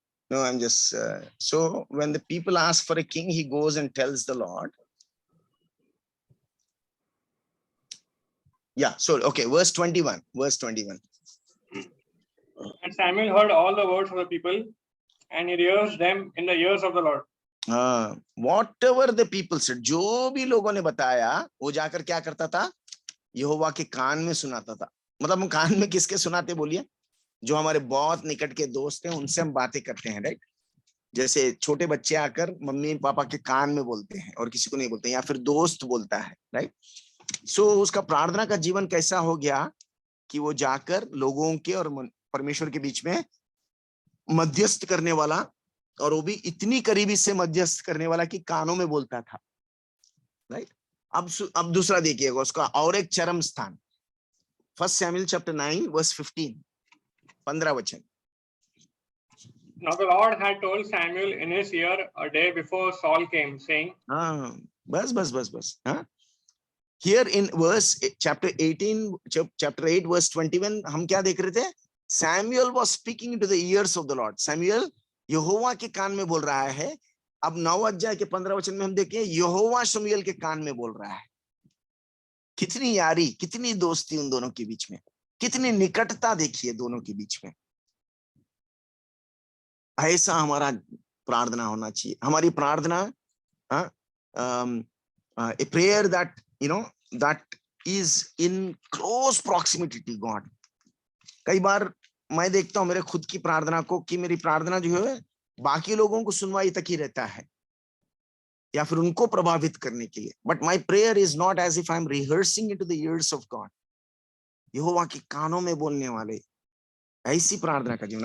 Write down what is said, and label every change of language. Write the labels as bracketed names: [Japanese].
[English] No, I'm just so when the people ask for a king, he goes and tells the Lord. Yeah, so okay, verse 21. And Samuel heard all the words of the people, and he rehearsed them in the ears of the Lord. Whatever the people said, [Hindi] जो भी लोगों ने बताया वो जाकर क्या करता था? यहोवा के कान में सुनाता था। मतलब हम कान में किसके सुनाते बोलिए? जो हमारे बहुत निकट के दोस्त हैं उनसे हम बातें करते हैं, राइट? जैसे छोटे बच्चे आकर मम्मी पापा के कान में बोलते हैं और किसी को नहीं बोलते, या फिर दोस्त बोलता है, राइट? सो उसका प्रार्थना का जीवन कैसा हो गया? कि वो जाकर लोगों के और परमेश्वर के बीच में मध्यस्थ करने वाला, और वो भी इतनी करीबी से मध्यस्थ करने वाला कि कानों में बोलता था। राइट। अब दूसरा देखिएगा उसका और एक चरम स्थान, 1 Samuel chapter 9 verse 15, 15 वचन। [English] Now the Lord had told Samuel in his ear a day before Saul came, saying, [Hindi] हाँ, बस हाँ। [English] Here in verse chapter 8 verse 21 [Hindi] हम क्या देख रहे थे? [English] Samuel was speaking into the ears of the Lord. [Hindi] Samuel यहोवा के कान में बोल रहा है। अब 9 अध्याय के 15 वचन में हम देखें यहोवा शमूएल के कान में बोल रहा है। कितनी यारी, कितनी दोस्ती उन दोनों के बीच में, कितनी निकटता देखिए दोनों के बीच में। ऐसा हमारा प्रार्थना होना चाहिए। हमारी प्रार्थना [English] a prayer that that is in close proximity to God. [Hindi] कई बार मैं देखता हूं मेरे खुद की प्रार्थना को कि मेरी प्रार्थना जो है बाकी लोगों को सुनवाई तक ही रहता है या फिर उनको प्रभावित करने के लिए। [English] But my prayer is not as if I am rehearsing into the ears of God. [Hindi] यहोवा के कानों में बोलने वाले ऐसी प्रार्थना का जीवन।